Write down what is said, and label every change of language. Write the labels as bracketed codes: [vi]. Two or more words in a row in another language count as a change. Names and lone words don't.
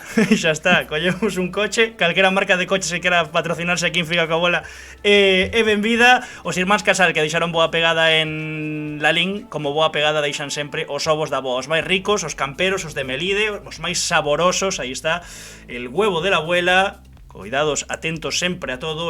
[gl] Collemos un coche, calquera marca de coche se quera patrocinarse aquí en Figa Coa Bola e benvida. Os irmáns Casal que deixaron boa pegada en Lalín, como boa pegada deixan sempre os ovos da boa, os máis ricos, os camperos, os de Melide, os máis saborosos. [es] Aí está el huevo de la abuela. [gl] Cuidados, atentos sempre a todo.